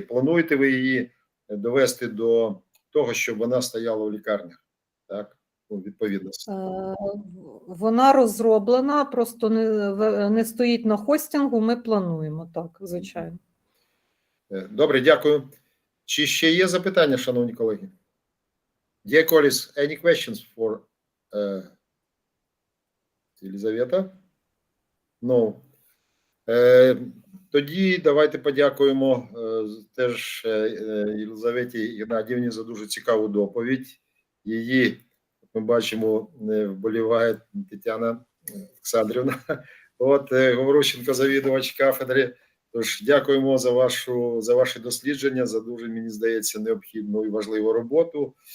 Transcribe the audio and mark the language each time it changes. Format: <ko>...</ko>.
<uk>Плануєте ви її довести до того, щоб вона стояла в лікарнях? Так, у відповідності. Вона розроблена, просто не стоїть на хостингу, ми плануємо, так, звичайно. Добре, дякую. Чи ще є запитання, шановні колеги?</uk> <en>Dear colleagues, any questions for Єлизавета? No.</en> <uk>Тоді давайте подякуємо теж Єлизаветі Геннадіївні за дуже цікаву доповідь. Її, ми бачимо, вболіває Тетяна Олександрівна. От, Говорущенко, завідувач кафедри. Тож дякуємо за ваші дослідження, за дуже, мені здається, необхідну і важливу роботу.</uk>